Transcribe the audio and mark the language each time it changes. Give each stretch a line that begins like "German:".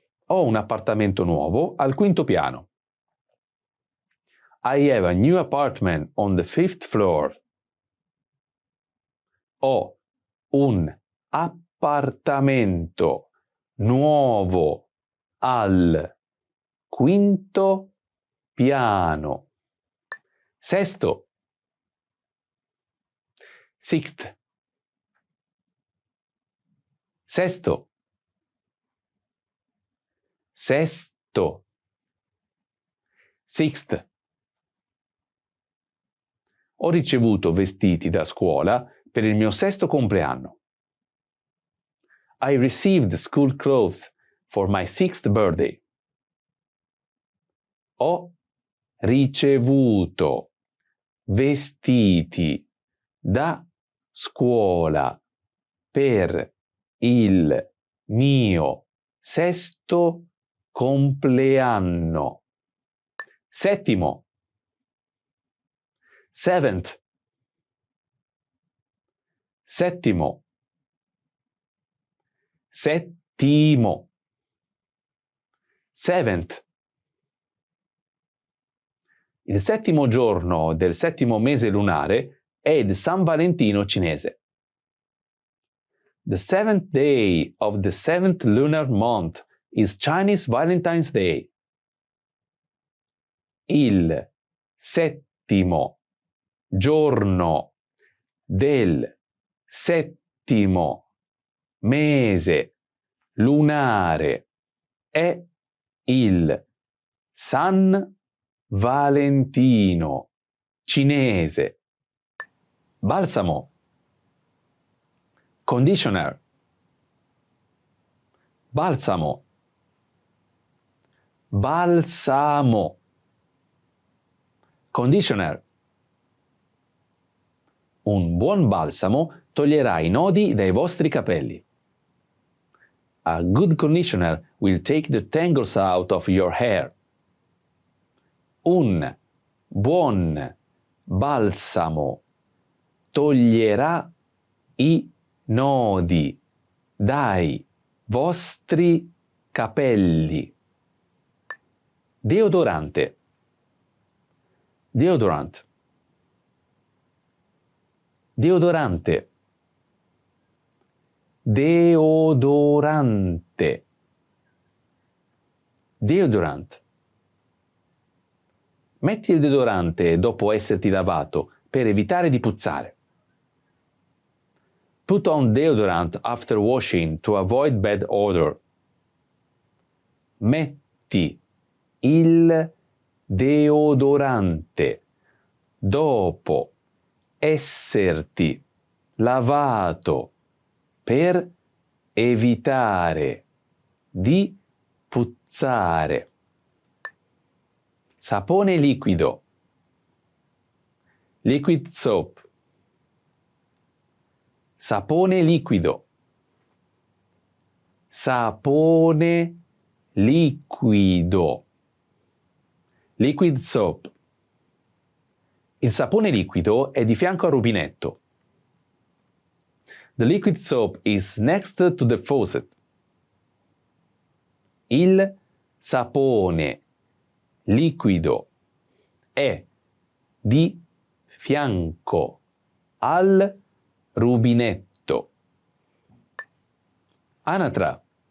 Italian: Ho un appartamento nuovo al quinto piano.
English: I have a new apartment on the 5th floor.
Italian: Ho un appartamento nuovo al quinto piano. Sesto.
English: Sixth.
Italian: Sesto. Sesto. Sixth. Ho ricevuto vestiti da scuola per il mio sesto compleanno.
English: I received school clothes for my 6th birthday.
Italian: Ho ricevuto vestiti da scuola per il mio sesto compleanno. Settimo.
English: Seventh.
Italian: Settimo. Settimo. Seventh. Il settimo giorno del settimo mese lunare è il San Valentino cinese.
English: The 7th day of the 7th lunar month is Chinese Valentine's Day.
Italian: Il settimo giorno del settimo mese lunare è il San Valentino cinese. Balsamo. Conditioner. Balsamo. Balsamo. Conditioner. Un buon balsamo toglierà i nodi dai vostri capelli.
English: A good conditioner will take the tangles out of your hair.
Italian: Un buon balsamo toglierà i nodi dai vostri capelli. Deodorante. Deodorant. Deodorante. Deodorante.
English: Deodorant.
Italian: Metti il deodorante dopo esserti lavato per evitare di puzzare.
English: Put on deodorant after washing to avoid bad odor.
Italian: Metti il deodorante dopo esserti lavato per evitare di puzzare. Sapone liquido.
English: Liquid soap.
Italian: Sapone liquido. Sapone liquido.
English: Liquid soap.
Italian: Il sapone liquido è di fianco al rubinetto.
English: The liquid soap is next to the faucet.
Italian: Il sapone liquido è di fianco al rubinetto. Anatra.